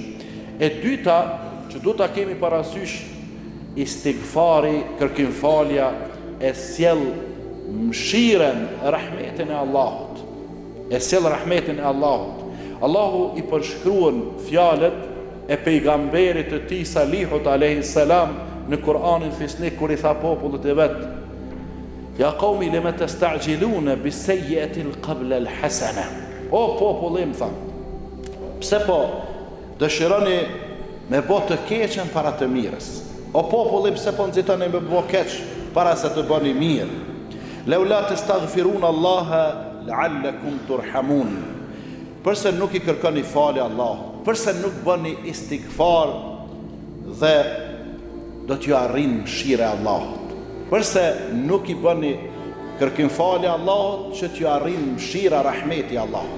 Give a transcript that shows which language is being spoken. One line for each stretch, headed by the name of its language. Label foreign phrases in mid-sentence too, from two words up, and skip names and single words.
Albanian: E dyta që duhet ta kemi parasysh, istighfari, kërkim falja e sjell mëshirën, rahmetin e Allahut. E sjell rahmetin e Allahut. Allahu i përshkruan fjalët e pejgamberit të tij Salihut
Arabic: عليه السلام
Albanian: në Kur'anin Fisnik, kur i tha popullit e vet:
Arabic: "يا قوم لم تستعجلون بالسيئة قبل الحسنة."
Albanian: O popullim, tha, pse po dëshironi me bë të keqen para të mirës? O popullim, pse po nxitoni me bë keq para se të bëni mirë?
Arabic: "لولا تستغفرون الله لعلكم ترحمون."
Albanian: Përse nuk i kërkoni falje Allahut? Përse nuk bëni istighfar dhe do t'ju arrin mëshira e Allahut? Përse nuk i bëni kërkim falje Allahut që t'ju arrin mëshira, rahmeti i Allahut?